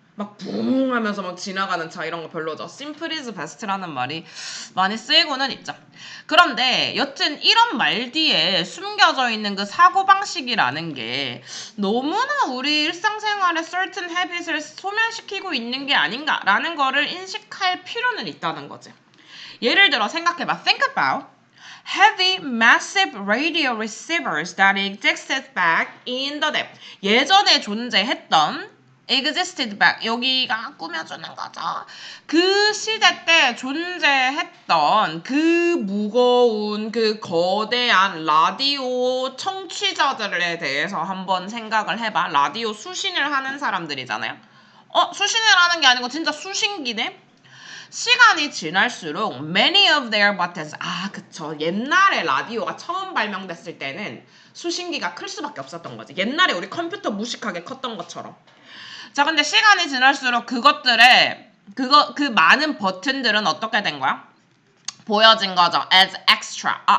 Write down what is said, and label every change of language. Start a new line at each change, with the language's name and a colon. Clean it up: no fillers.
Korean: 막 붕 하면서 막 지나가는 차 이런 거 별로죠. simple is best 라는 말이 많이 쓰이고는 있죠. 그런데 여튼 이런 말 뒤에 숨겨져 있는 그 사고방식이라는 게 너무나 우리 일상생활의 certain habits 을 소멸시키고 있는 게 아닌가라는 거를 인식할 필요는 있다는 거지. 예를 들어 생각해봐.
English: Think about heavy, massive radio receivers that existed back in the day.
Korean: 예전에 존재했던 existed back, 여기가 꾸며주는 거죠. 그 시대 때 존재했던 그 무거운 그 거대한 라디오 청취자들에 대해서 한번 생각을 해봐. 라디오 수신을 하는 사람들이잖아요. 수신을 하는 게 아니고 진짜 수신기네? 시간이 지날수록 many of their buttons, 그쵸. 옛날에 라디오가 처음 발명됐을 때는 수신기가 클 수밖에 없었던 거지. 옛날에 우리 컴퓨터 무식하게 컸던 것처럼. 자, 근데 시간이 지날수록 그 많은 버튼들은 어떻게 된 거야? 보여진 거죠. as extra.